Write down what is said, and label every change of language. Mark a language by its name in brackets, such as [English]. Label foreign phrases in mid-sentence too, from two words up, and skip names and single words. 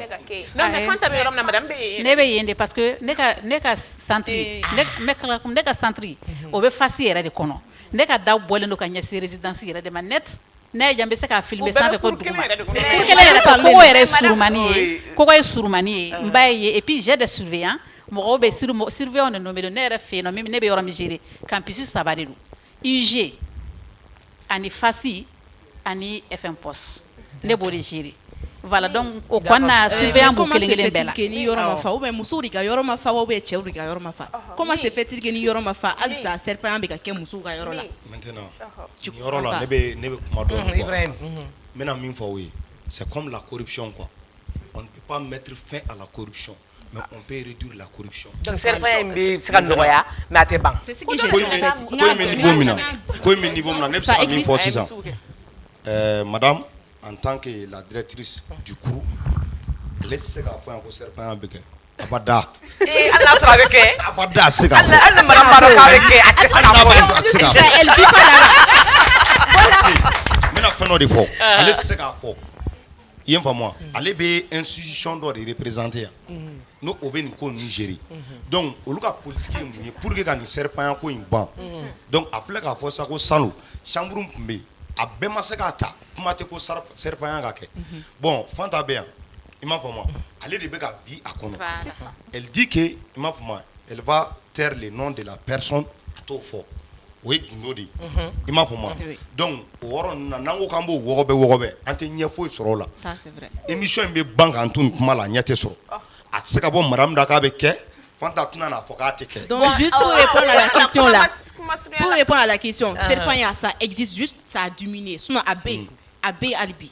[Bambara] non mais Fanta bɛ yɔrɔ min na madame bɛ ne bɛ yen de parce que ne ka centre ne ka centre o bɛ fasi yɛrɛ de kɔnɔ ne ka da bɔlen don ka ɲɛsin résidence yɛrɛ de ma net ne ye jan bɛ se k'a filmer sanfɛ fɔ duguma pour kelen yɛrɛ ta kɔgɔ yɛrɛ ye surumani ye kɔgɔ ye surumani ye n b'a ye [French] et puis j'ai des surveillants [Bambara] mɔgɔw bɛ surveillants de nommé don ne yɛrɛ fɛ yen nɔ ne bɛ yɔrɔ min gérer campus 3 de don UG ani fasi ani FM post ne b'o de gérer [French] voilà donc [Bambara] o kɔnɔna surveillant b'o kelen kelen bɛɛ la ni yɔrɔ ma fa [French] ou bien [Bambara] musow de ka yɔrɔ ma fa [French] ou bien [Bambara] cɛw de ka yɔrɔ ma fa [French] comment se fait-il que [Bambara] ni yɔrɔ ma fa halisa serpent bɛ ka kɛ musow ka yɔrɔ la [French] maintenant [Bambara] ni yɔrɔ la ne bɛ kuma dɔ de quoi n bɛna min fɔ o ye [French] c'est comme la corruption quoi on ne peut pas mettre fin à la corruption mais on peut réduire la corruption [Bambara] donc serpent in bɛ se ka nɔgɔya mais a tɛ ban [French] c'est ce que j'ai [Bambara] fait ko in niveau min na ne bɛ se ka min fɔ sisan madame [French] en tant que la directrice du cours [Bambara] ale tɛ se k'a fɔ yan ko serpent bɛ kɛ abada hali n'a sɔrɔ a bɛ kɛ abada a tɛ se k'a fɔ hali ni madame b'a dɔn k'a bɛ kɛ a tɛ se k'a fɔ a tɛ se k'a fɔ [French] elle vit pas là [Bambara] n bɛna fɛn dɔ de fɔ ale tɛ se k'a fɔ i ye n faamu wa ale bɛ institution dɔ de représenter yan n'o o bɛ nin ko ninnu gérer donc olu ka politique ye mun ye pour que ka nin serpent ko in ban donc a filɛ k'a fɔ sa ko salon chambre tun bɛ yen a bɛɛ ma se k'a ta kuma tɛ ko serpent ka kɛ bon Fanta bɛ yan i m'a faamu ale de bɛ ka vie a kɔnɔ [French] elle dit que [Bambara] i m'a faamu [French] elle va taire le nom de la personne [Bambara] a t'o fɔ o ye gundo de ye i m'a faamu donc o yɔrɔ ninnu na n'an ko k'an b'o wɔgɔbɛ an tɛ ɲɛ foyi sɔrɔ o la émission in bɛ ban k'an to nin kuma la a ɲɛ tɛ sɔrɔ a tɛ se ka bɔ madame da k'a bɛ kɛ Fanta tɛna n'a fɔ k'a tɛ kɛ [French] donc juste pour répondre à la question là pour répondre à la question serpent ça existe juste ça a diminué sinon [Bambara] a bɛ [French] alibi